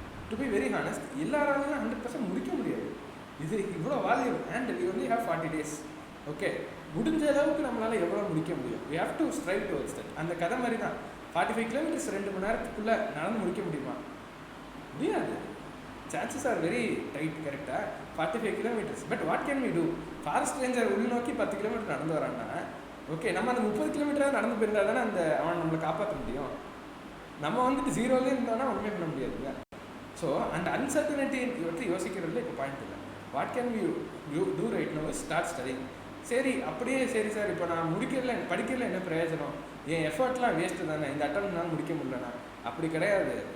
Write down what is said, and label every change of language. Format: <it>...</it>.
<en>to be very honest,</en> <ta>எல்லாராலும் 100% முடிக்க முடியாது. இது இவ்வளோ volume</ta> <en>And we only have 40 days.</en> <ta>Okay, முடிஞ்ச அளவுக்கு நம்மளால் எவ்வளோ முடிக்க முடியும்.</ta> <en>We have to strive towards that.</en> <ta>அந்த கதை மாதிரி தான். 45 kilometers 2 மணி நேரத்துக்குள்ளே நடந்து முடிக்க முடியுமா? முடியாது.</ta> <en>chances are very tight, கரெக்டாக 45 kilometers. But what can we do?</en> <ta>Forest ranger உள்நோக்கி 10 கிலோமீட்டர் நடந்து வரான்னா ஓகே, நம்ம அந்த 30 கிலோமீட்டராக நடந்து போயிருந்தா தானே அவன் நம்மளை காப்பாற்ற முடியும். நம்ம வந்துட்டு ஜீரோலேயே இருந்தோன்னா ஒன்றுமே பண்ண முடியாதுங்க. ஸோ அந்த அன்சர்டனிட்டி பற்றி யோசிக்கிறதுல இப்போ பாயிண்ட் இல்லை.</ta> <en>What can you do right no? Start studying.</en> <ta>சரி அப்படியே சரி சார், இப்போ நான் படிக்கிறதுல என்ன பிரயோஜனம், என் எஃபர்ட்லாம் வேஸ்ட்டு தானே, இந்த அட்டம்னால முடிக்க முடியலண்ணா. அப்படி கிடையாது.</ta>